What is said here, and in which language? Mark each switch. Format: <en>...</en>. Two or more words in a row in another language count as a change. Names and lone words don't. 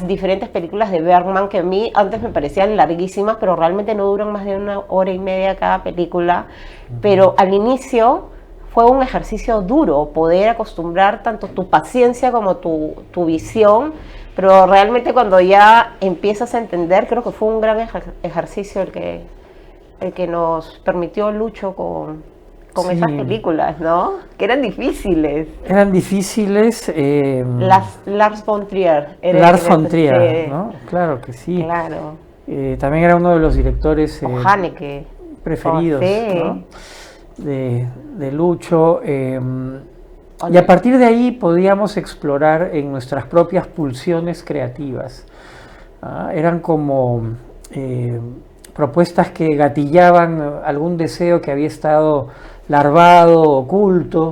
<es>diferentes películas de Bergman que a mí antes me parecían larguísimas, pero realmente no duran más de 1 hora y media cada película, pero al inicio fue un ejercicio duro poder acostumbrar tanto tu paciencia como tu visión, pero realmente cuando ya empiezas a entender, creo que fue un gran ejercicio el que nos permitió Lucho con Sí. esas películas, ¿no? Que eran difíciles. Eran difíciles. Lars von Trier. Lars von Trier, ¿no? Claro que sí. Claro. También era uno de los directores O Haneke. preferidos, Sí. ¿no? de Lucho. Y a partir de ahí podíamos explorar en nuestras propias pulsiones creativas. Eran como propuestas que gatillaban algún deseo que había estado larvado, oculto,</es>